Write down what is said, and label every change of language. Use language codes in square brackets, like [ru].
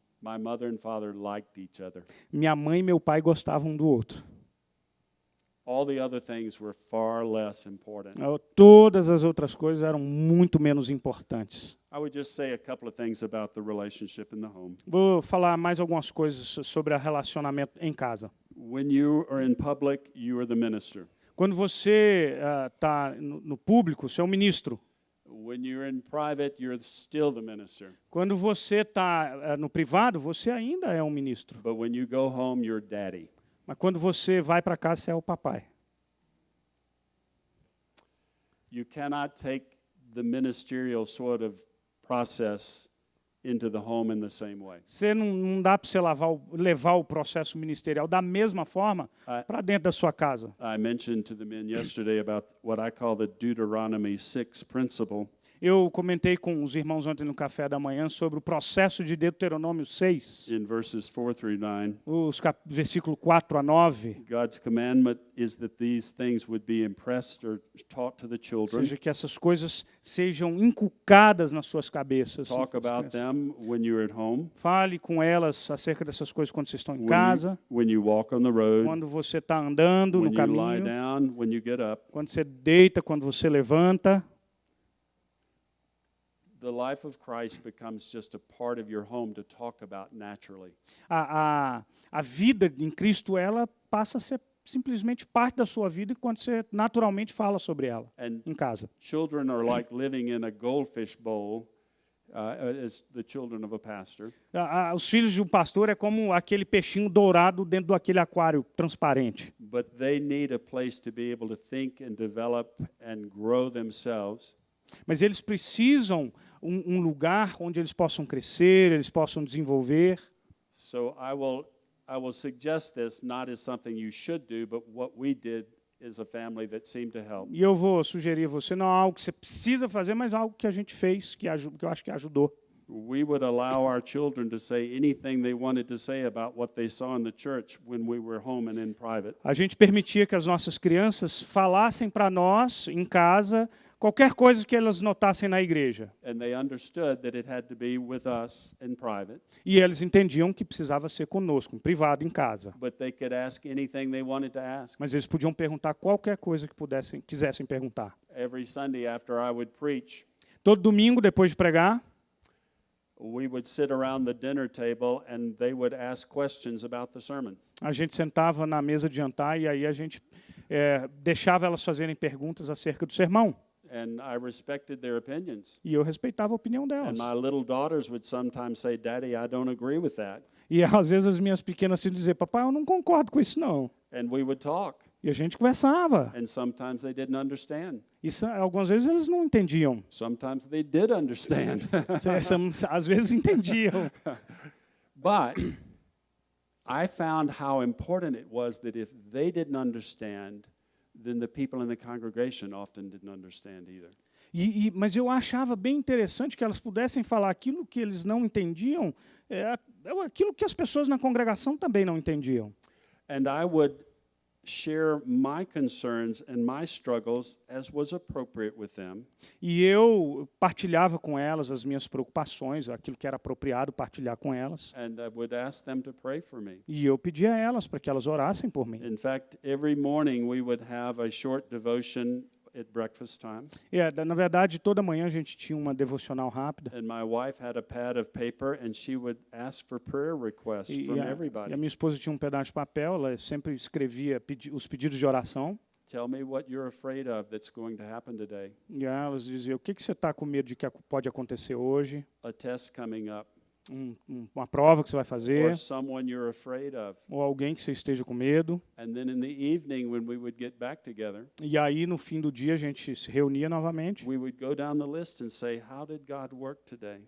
[en] My mother and father liked each other. [pt] Minha mãe e meu pai gostavam um do outro. [en] All the other things were far less important. [pt] Todas as outras coisas eram muito menos importantes. [en] I would just say a couple of things about the relationship in the home. [pt] Vou falar mais algumas coisas sobre o relacionamento em casa. [en] When you are in public, you are the minister. [pt] Quando você está no público, você é um ministro. [en] When you're in private, you're still the minister. [pt] Quando você está no privado, você ainda é um ministro. [en] But when you go home, you're daddy. [pt] Mas quando você vai para casa, você é o papai. [en] You cannot take the ministerial sort of process into the home in the same way. [pt] Você não dá para você levar o processo ministerial da mesma forma para dentro da sua casa. [en] I mentioned to the men yesterday about what I call the Deuteronomy 6 principle. [pt] Eu comentei com os irmãos ontem no café da manhã sobre o processo de Deuteronômio 6, [en] In verses 4 through 9, [pt] versículo 4 a 9. [en] God's commandment is that these things would be impressed or taught to the [pt] Ou [en] children. [pt] seja, que essas coisas sejam inculcadas nas suas cabeças. [en] Talk about them when you're at home, [pt] Fale com elas acerca dessas coisas quando vocês estão em casa, [en] when you walk on the road, [pt] quando você está andando no [en] when you lie [pt] caminho, [en] down, when you get up. [pt] quando você deita, quando você levanta. [en] The life of Christ becomes just a part of your home to talk about naturally. [pt] A vida em Cristo, ela passa a ser simplesmente parte da sua vida enquanto você naturalmente fala sobre ela [en] And [pt] em casa. [en] children are like living in a goldfish bowl, as the children of a pastor. [pt] Os filhos de um pastor é como aquele peixinho dourado dentro daquele aquário transparente. [en] But they need a place to be able to think and develop and grow themselves. [pt] Mas eles precisam um lugar onde eles possam crescer, eles possam desenvolver. [en] So I will suggest this not as something you should do, but what we did as a family that seemed to help. [pt] E eu vou sugerir a você, não algo que você precisa fazer, mas algo que a gente fez, que eu acho que ajudou. [en] We would allow our children to say anything they wanted to say about what they saw in the church when we were home and in private. [pt] A gente permitia que as nossas crianças falassem para nós, em casa, qualquer coisa que elas notassem na igreja. [en] And they understood that it had to be with us in private, [pt] E eles entendiam que precisava ser conosco, em privado, em casa. [en] but they could ask anything they wanted to ask. [pt] Mas eles podiam perguntar qualquer coisa que quisessem perguntar. [en] Every Sunday after I would preach, [pt] Todo domingo, depois de pregar, [en] we would sit around the dinner table and they would ask questions about the sermon. [pt] a gente sentava na mesa de jantar e aí a gente deixava elas fazerem perguntas acerca do sermão. [en] And I respected their opinions. [pt] E eu respeitava a opinião [en] And [pt] delas. [en] my little daughters would sometimes say, Daddy, I don't agree with that. [pt] E às vezes as minhas pequenas iam dizer, papai, eu não concordo com isso não. [en] And we would talk. [pt] E a gente conversava. [en] And sometimes they didn't understand. [pt] Isso, algumas vezes eles não entendiam. [en] Sometimes they did understand. [pt] Às vezes entendiam. [en] But I found how important it was that if they didn't understand, then the people in the congregation often didn't understand either. [pt] Mas eu achava bem interessante que elas pudessem falar aquilo que eles não entendiam, aquilo que as pessoas na congregação também não entendiam. [en] And I would share my concerns and my struggles as was appropriate with them. [pt] E eu partilhava com elas as minhas preocupações, aquilo que era apropriado partilhar com elas. [en] And I would ask them to pray for me. [pt] E eu pedia a elas para que elas orassem por mim. [en] In fact, every morning we would have a short devotion at breakfast time, [pt] Na verdade, toda manhã a gente tinha uma devocional rápida. [en] and my wife had a pad of paper, and she would ask for prayer requests [pt] E [en] from [pt] a [en] everybody. [pt] minha esposa tinha um pedaço de papel, ela sempre escrevia os pedidos de oração. [en] Tell me what you're afraid of that's going to happen today. [pt] E aí elas diziam, o que você está com medo de que pode acontecer hoje? [en] A test coming up, [pt] Uma prova que você vai [en] or [pt] fazer, [en] someone you're afraid of. [pt] ou alguém que você esteja com medo. [en] And then in the evening, when we would get back together, [pt] E aí, no fim do dia, a gente se reunia novamente. [en] we would go down the list and say, how did God work today?